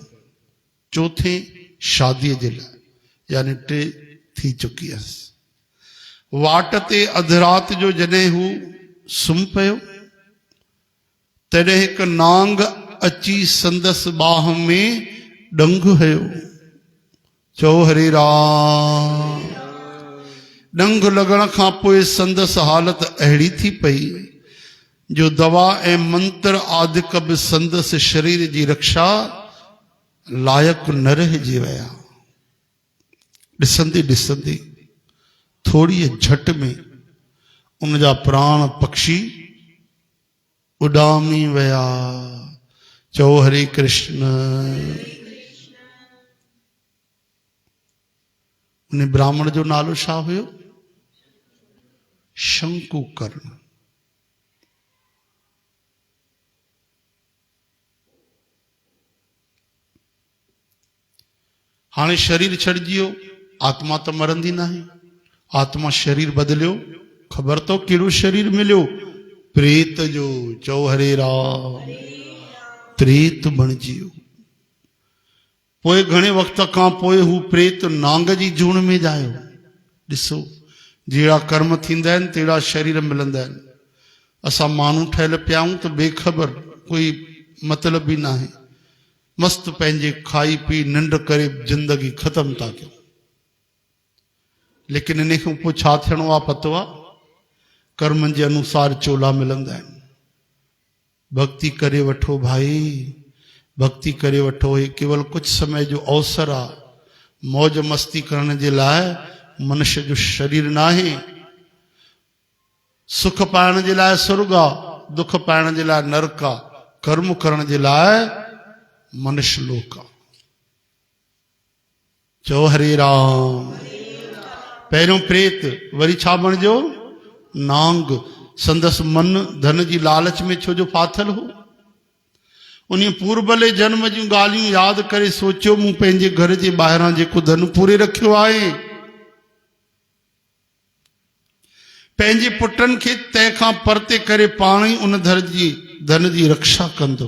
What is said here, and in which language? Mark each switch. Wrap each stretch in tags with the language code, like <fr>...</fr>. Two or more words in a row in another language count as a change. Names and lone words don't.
<sd>चौथे शादीअ जे लाइ, यानी 3 थी चुकी हुअसि। वाट ते अधु राति जो जॾहिं हू सुम्ही पियो, तॾहिं हिकु नांग अची संदसि बाह में डंग हयो। चओ हरे राम। डंग लॻण खां पोइ संदसि हालत अहिड़ी थी पई जो दवा ऐं मंत्र आदिक बि संदसि शरीर जी रक्षा लायक न रहिजी विया। ॾिसंदे ॾिसंदे थोड़ी झट में उन जा प्राण पक्षी उॾामी विया। चओ हरे कृष्ण। उन ब्राह्मण जो नालो छा हुयो? शंकुकर्ण। हाणे शरीर छॾिजी वियो, आत्मा त मरंदी नाहे। आत्मा शरीर बदलियो, ख़बर तो कहिड़ो शरीर मिलियो? प्रेत जो। चओ हरे राम। प्रेत बणिजी वियो। पोइ घणे वक़्त खां पोइ हू प्रेत नांग जी जूण में जायो। ॾिसो, जहिड़ा कर्म थींदा आहिनि तहिड़ा शरीर मिलंदा आहिनि। असां माण्हू ठहियल पिया आहियूं त बेख़बर, कोई मतिलब ई न आहे। मस्त पंहिंजे खाई पी निंड करे जिंदगी ख़त्म था कयूं। लेकिन इन खां पोइ छा थियणो आहे पतो आहे? कर्मनि जे अनुसार चोला मिलंदा आहिनि। भक्ति करे वठो भाई, भक्ति करे वठो। हे केवल कुछ समय जो अवसर आहे। मौज मस्ती करण जे लाइ मनुष्य जो शरीर न आहे। सुख पाइण जे लाइ स्वर्ग आहे, दुख पाइण जे लाइ नरक आहे, कर्म करण जे लाइ मनुष्य लोक आहे। चओ हरे राम। पहिरियों प्रेत, वरी छा बणिजो? नांग। संदसि मन धन जी लालच में छो जो फाथल हो। उन पूर्वले जन्म जूं ॻाल्हियूं यादि करे सोचियो, मूं पंहिंजे घर जे ॿाहिरां जेको धन पूरे रखियो आहे, पंहिंजे पुटनि खे तंहिंखां परते करे पाण ई उन धन जी रक्षा कंदुमि।</sd>